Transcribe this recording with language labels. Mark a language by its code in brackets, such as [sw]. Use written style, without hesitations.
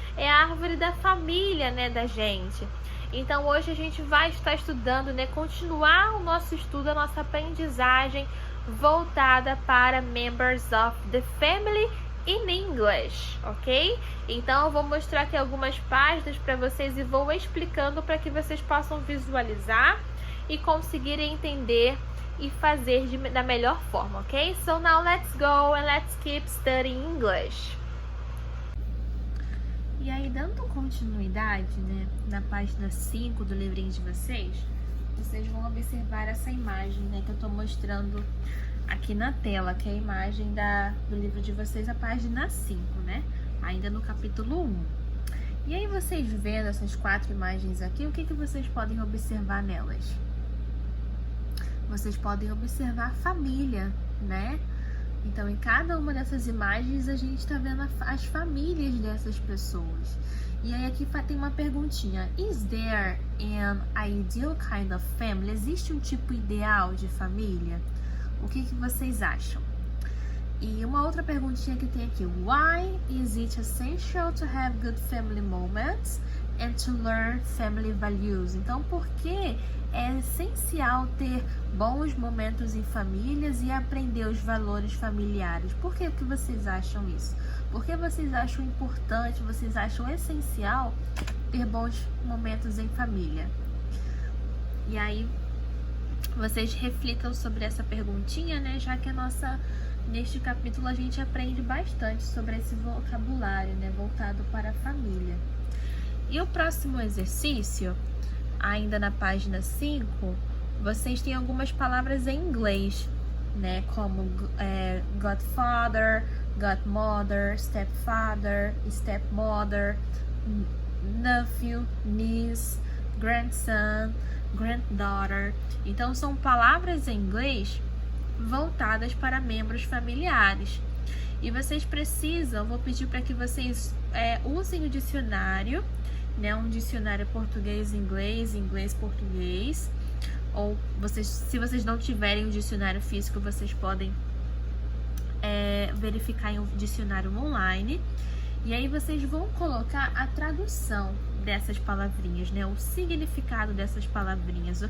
[pt] É a árvore da família, né, da gente. Então hoje a gente vai estar estudando, né, continuar o nosso estudo, a nossa aprendizagem voltada para [en] Members of the Family in English, [pt] ok? Então eu vou mostrar aqui algumas páginas para vocês e vou explicando para que vocês possam visualizar e conseguirem entender e fazer da melhor forma, ok? [en] So now let's go and let's keep studying English. [pt] E aí, dando continuidade, né, na página 5 do livrinho de vocês vão observar essa imagem, né, que eu tô mostrando aqui na tela, que é a imagem do livro de vocês, a página 5, né, ainda no capítulo 1. E aí, vocês vendo essas 4 imagens aqui, o que vocês podem observar nelas? Vocês podem observar família, né? Então, em cada uma dessas imagens, a gente está vendo as famílias dessas pessoas. E aí aqui tem uma perguntinha. [en] Is there an ideal kind of family? [pt] Existe um tipo ideal de família? O que vocês acham? E uma outra perguntinha que tem aqui. [en] Why is it essential to have good family moments and to learn family values? [pt] Então, por que é essencial ter bons momentos em famílias e aprender os valores familiares? Por que vocês acham isso? Por que vocês acham importante, vocês acham essencial ter bons momentos em família? E aí, vocês reflitam sobre essa perguntinha, né? Já que neste capítulo a gente aprende bastante sobre esse vocabulário, né? Voltado para a família. E o próximo exercício, ainda na página 5, vocês têm algumas palavras em inglês, né? Como godfather, godmother, stepfather, stepmother, nephew, niece, grandson, granddaughter. Então, são palavras em inglês voltadas para membros familiares. E vocês precisam, vou pedir para que vocês usem o dicionário, né, um dicionário português-inglês, inglês-português, ou se vocês não tiverem um dicionário físico, vocês podem verificar em um dicionário online, e aí vocês vão colocar a tradução dessas palavrinhas, né, o significado dessas palavrinhas.